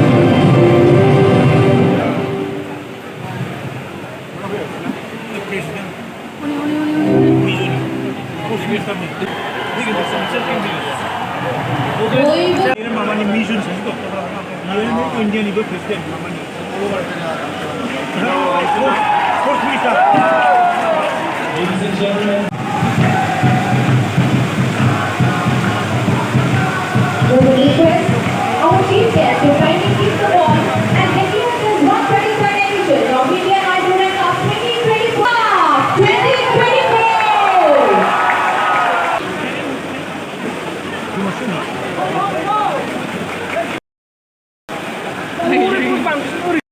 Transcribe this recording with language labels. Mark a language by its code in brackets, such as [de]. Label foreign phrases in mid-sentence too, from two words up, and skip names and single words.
[brx] President मामानि मिशन सासे दं बियो इन्डियानिबो प्रेसिडेन्ट मामानि [en] sports minister Ladies and gentlemen, We will request our chief guest to kindly keep the ball and get you this 123rd edition of Indian Durand Cup 2024.